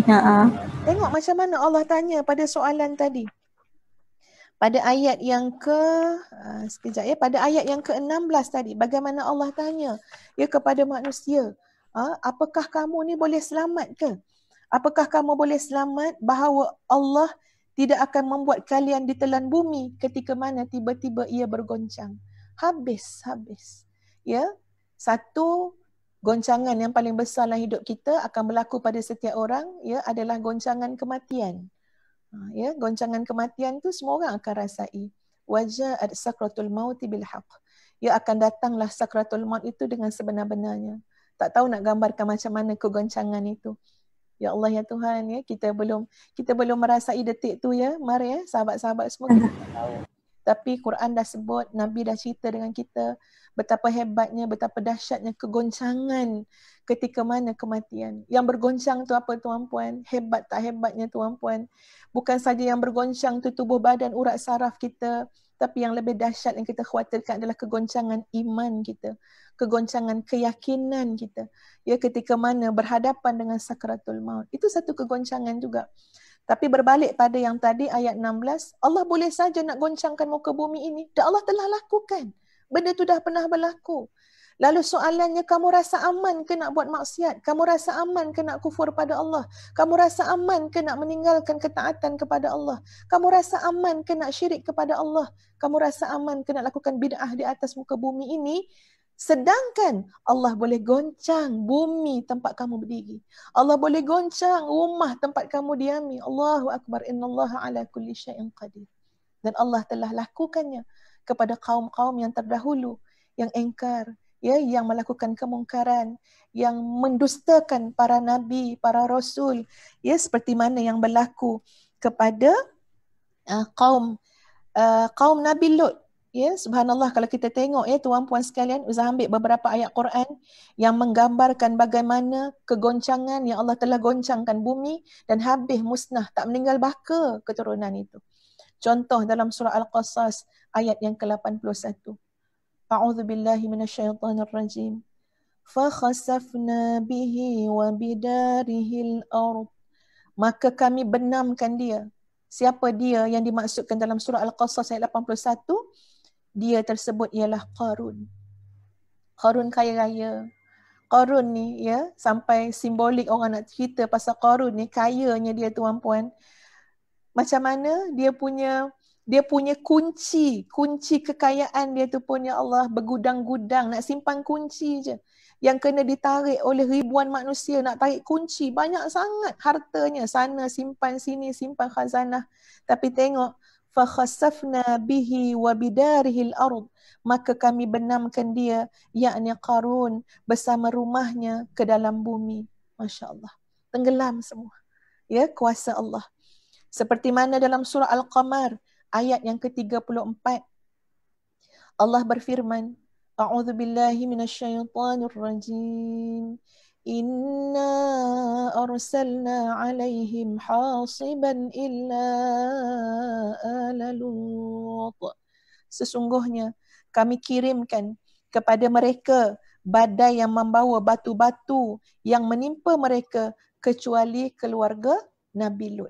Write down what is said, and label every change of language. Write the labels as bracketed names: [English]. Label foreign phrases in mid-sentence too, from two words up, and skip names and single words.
[Malay] Tengok macam mana Allah tanya pada soalan tadi. Pada ayat yang sekejap ya, pada ayat yang ke-16 tadi, bagaimana Allah tanya ya kepada manusia, apakah kamu ni boleh selamat ke? Apakah kamu boleh selamat bahawa Allah tidak akan membuat kalian ditelan bumi ketika mana tiba-tiba ia bergoncang. Habis. Ya, satu goncangan yang paling besar dalam hidup kita akan berlaku pada setiap orang, ya, adalah goncangan kematian. Ya, goncangan kematian tu semua orang akan rasai. [Arabic] وجاءت سكرة الموت بالحق. [Malay] Ya, akan datanglah sakratul maut itu dengan sebenar-benarnya. Tak tahu nak gambarkan macam mana kegoncangan itu. [Arabic] يا الله [Malay] ya Tuhan, ya, kita belum merasai detik tu ya. Mari ya sahabat-sahabat semua, kita tak tahu. Tapi Quran dah sebut, Nabi dah cerita dengan kita betapa hebatnya, betapa dahsyatnya kegoncangan ketika mana kematian. Yang bergoncang tu apa tuan-puan? Hebat tak hebatnya tuan-puan? Bukan saja yang bergoncang tu tubuh badan, urat saraf kita, tapi yang lebih dahsyat yang kita khawatirkan adalah kegoncangan iman kita, kegoncangan keyakinan kita. Ya, ketika mana berhadapan dengan sakratul maut. Itu satu kegoncangan juga. Tapi berbalik pada yang tadi ayat 16, Allah boleh saja nak goncangkan muka bumi ini. Dan Allah telah lakukan. Benda tu dah pernah berlaku. Lalu soalannya, kamu rasa aman ke nak buat maksiat? Kamu rasa aman ke nak kufur pada Allah? Kamu rasa aman ke nak meninggalkan ketaatan kepada Allah? Kamu rasa aman ke nak syirik kepada Allah? Kamu rasa aman ke nak lakukan bid'ah di atas muka bumi ini? Sedangkan Allah boleh goncang bumi tempat kamu berdiri. Allah boleh goncang rumah tempat kamu diami. [Arabic] الله أكبر. إن الله على كل شيء قدير. [Malay] Dan Allah telah lakukannya kepada kaum-kaum yang terdahulu, yang engkar, ya, yang melakukan kemungkaran, yang mendustakan para nabi, para rasul, ya, seperti mana yang berlaku kepada kaum Nabi Lut. Ya, subhanallah, kalau kita tengok ya tuan-puan sekalian, Ustaz ambil beberapa ayat Quran yang menggambarkan bagaimana kegoncangan yang Allah telah goncangkan bumi dan habis musnah, tak meninggal baka keturunan itu. Contoh dalam surah Al-Qasas ayat yang ke-81. [Arabic] أعوذ بالله من الشيطان الرجيم. فخسفنا به وبداره الأرض. [Malay] Maka kami benamkan dia. Siapa dia yang dimaksudkan dalam surah Al-Qasas ayat 81? Dia tersebut ialah Qarun. Qarun kaya raya. Qarun ni ya, sampai simbolik orang nak cerita pasal Qarun ni, kayanya dia tuan-puan. Macam mana dia punya kunci kekayaan dia tu pun, [Arabic] يا الله, [Malay] bergudang-gudang, nak simpan kunci je. Yang kena ditarik oleh ribuan manusia, nak tarik kunci, banyak sangat hartanya, sana simpan, sini simpan khazanah. Tapi tengok, [Arabic] فخسفنا به وبداره الأرض, [Malay] maka kami benamkan dia, yakni Qarun, bersama rumahnya ke dalam bumi. [Arabic] ما شاء الله, [Malay] tenggelam semua. Ya, kuasa Allah. Seperti mana dalam surah Al-Qamar ayat yang ke-34, Allah berfirman, [Arabic] أعوذ بالله من الشيطان الرجيم. إنا أرسلنا عليهم حاصبا إلا آل لوط. [Malay] Sesungguhnya kami kirimkan kepada mereka badai yang membawa batu-batu yang menimpa mereka kecuali keluarga Nabi Lut.